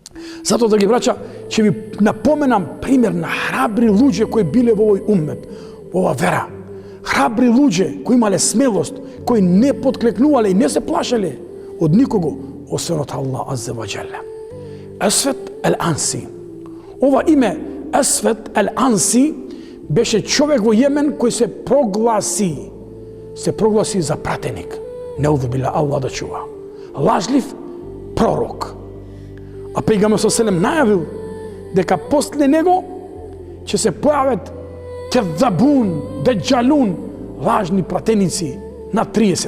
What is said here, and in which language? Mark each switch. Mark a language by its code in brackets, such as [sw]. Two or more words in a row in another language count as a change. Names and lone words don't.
[mk] Затоа, драги браќа, ќе ви напоменам пример на храбри луѓе кои биле во овој уммет, во ова вера. Храбри луѓе кои имале смелост, кои не подклекнувале и не се плашеле од никого, освен од Аллах [ar] عز وجل. [mk] Асвет ел-Анси. Ова име Асвет ел-Анси беше човек во Јемен кој се прогласи за пратеник. [ar] نعوذ بالله, [mk] Аллах да чува. Лажлив пророк. А пејгамбер селем најавил дека после него ќе се појават [ar] كذابون دجالون, [mk] лажни пратеници на 30.